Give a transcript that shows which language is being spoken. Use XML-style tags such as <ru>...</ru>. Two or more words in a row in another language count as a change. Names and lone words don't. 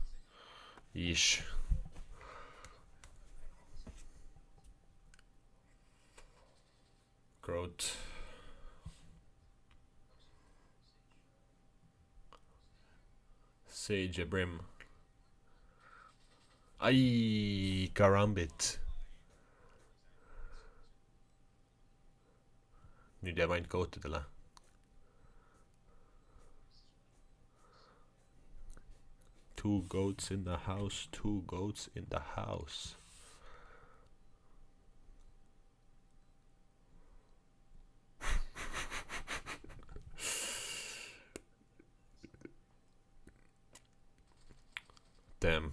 <en>Growth. Sage a brim.</en> <et>Ai, karambit. nüüd jääb ainult goatidele.</et> <en>Two goats in the house, two goats in the house. Damn.</en>